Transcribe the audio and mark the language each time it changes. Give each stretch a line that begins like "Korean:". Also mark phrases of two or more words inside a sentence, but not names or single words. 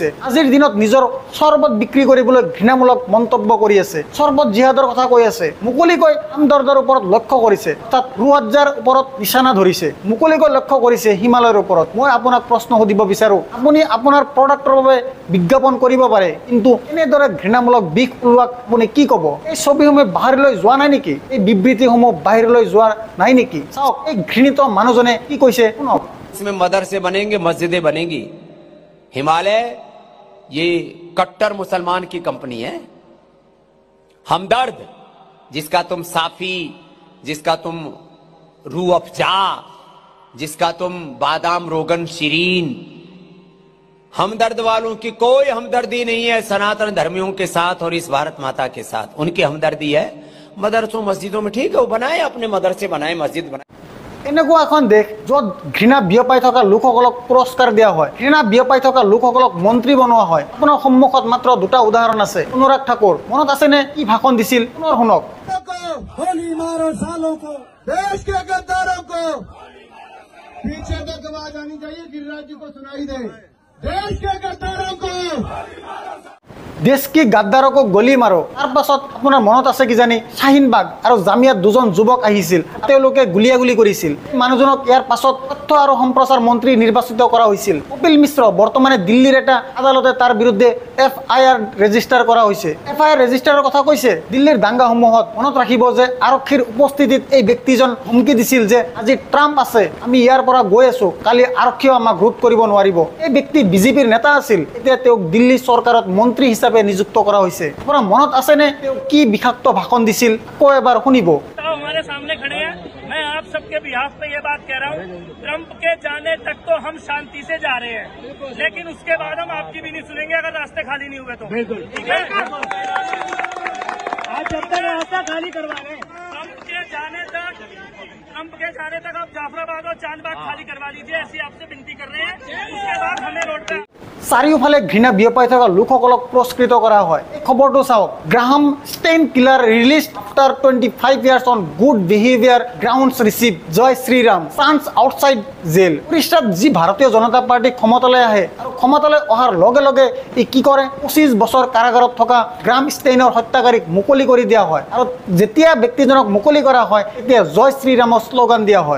Assamese: আজিৰ দিনত নিজৰ চৰ্বত বিক্ৰী কৰিবলৈ ঘৃণামূলক মন্তব্য কৰি আছে, চৰ্বত জিহাদৰ কথা কৈ আছে, মুকলিকৈ আমদৰ্দৰ ওপৰত লক্ষ্য কৰিছে, অৰ্থাৎ ৰুৱাজ্জাৰ ওপৰত নিশানা ধৰিছে, মুকলিকৈ লক্ষ্য কৰিছে হিমালয়ৰ ওপৰত। মই আপোনাক প্ৰশ্ন সুধিব বিচাৰোঁ, আপুনি আপোনাৰ প্ৰডাক্টৰ বাবে বিজ্ঞাপন কৰিব পাৰে, কিন্তু এনেদৰে ঘৃণামূলক বিষ ওলোৱাক আপুনি কি ক'ব? এই ছবিসমূহ বাহিৰলৈ যোৱা নাই নেকি? এই বিবৃতিসমূহ বাহিৰলৈ যোৱা নাই নেকি? চাওক এই ঘৃণিত মানুহজনে কি কৈছে, শুনক।
Hindi: इसमें मदरसे बनेंगे, मस्जिदें बनेंगी। हिमालय ये कट्टर मुसलमान की कंपनी है। हमदर्द जिसका तुम साफी, जिसका तुम रूह अफजा, जिसका तुम बादाम रोगन शिरीन, हमदर्द वालों की कोई हमदर्दी नहीं है सनातन धर्मियों के साथ और इस भारत माता के साथ। उनकी हमदर्दी है मदरसों मस्जिदों में। ठीक है, वो बनाए, अपने मदरसे बनाए, मस्जिद बनाए।
Assamese: এনেকুৱা এখন দেশ য'ত ঘৃণা বিয়পাই থকা লোকসকলক পুৰস্কাৰ দিয়া হয়, ঘৃণা বিয়পাই থকা লোকসকলক মন্ত্ৰী বনোৱা হয়। আপোনাৰ সন্মুখত মাত্ৰ দুটা উদাহৰণ আছে। অনুৰাগ ঠাকুৰ, মনত আছেনে কি ভাষণ দিছিল? পুনৰ শুনক।
Hindi: देश के गद्दारों को पीछे तक आवाज आनी चाहिए, गिरिराज जी को सुनाई दे। देश के गद्दारों को देश के गद्दारों को गोली मारो।
Assamese: তাৰ পাছত আপোনাৰ মনত আছে কিজানি শাহিনবাগ আৰু জামিয়াত দুজন যুৱক আহিছিল, তেওঁলোকে গুলিয়াগুলি কৰিছিল। মানুহজনক ইয়াৰ পাছত তথ্য আৰু সম্প্ৰচাৰ মন্ত্ৰী নিৰ্বাচিত কৰা হৈছিল। কপিল মিশ্ৰ বৰ্তমানে দিল্লীৰ এটা আদালতে তাৰ বিৰুদ্ধে
English: FIR register
Assamese: কৰা হৈছে।
English: FIR register
Assamese: কথা কৈছে। দিল্লীৰ দাংগাসমূহত মনত ৰাখিব যে আৰক্ষীৰ উপস্থিতিত এই ব্যক্তিজন হুমকি দিছিল যে আজি ট্ৰাম্প আছে, আমি ইয়াৰ পৰা গৈ আছো, কালি আৰক্ষীও আমাক ৰোধ কৰিব নোৱাৰিব। এই ব্যক্তি বিজেপিৰ নেতা আছিল, এতিয়া তেওঁক দিল্লী চৰকাৰত মন্ত্ৰী হিচাপে নিযুক্ত কৰা হৈছে। আপোনাৰ মনত আছেনে তেওঁ কি বিষাক্ত ভাষণ দিছিল? আকৌ এবাৰ শুনিব।
Hindi: हमारे सामने खड़े हैं, मैं आप सबके बिहाफ पे ये बात कह रहा हूँ, ट्रंप के जाने तक तो हम शांति से जा रहे हैं, लेकिन उसके बाद हम आपकी भी नहीं सुनेंगे अगर रास्ते खाली नहीं हुए तो। ठीक है, आज जब तक रास्ता खाली करवा रहे हैं, ट्रंप के जाने तक आप जाफराबाद और चांदबाग खाली करवा लीजिए, ऐसी आपसे विनती कर रहे हैं। उसके बाद हमें रोड पे
Assamese: চাৰিওফালে ঘৃণা বিয়পাই থকা লোকসকলক পুৰস্কৃত কৰা হয়। এই খবৰটো চাওক।
English: Graham Staines killer released after 25 years on good behavior grounds received
Hindi: जय श्रीराम
English: chants outside jail.
Assamese: উৰিষ্যাত যি ভাৰতীয় জনতা পাৰ্টি ক্ষমতালৈ আহে আৰু ক্ষমতালৈ অহাৰ লগে লগে ই কি কৰে, 25 বছৰ কাৰাগাৰত থকা গ্ৰাহাম ষ্টেইনৰ হত্যাকাৰীক মুকলি কৰি দিয়া হয়। আৰু যেতিয়া ব্যক্তিজনক মুকলি কৰা হয় তেতিয়া জয় শ্ৰীৰামৰ শ্লোগান দিয়া হয়।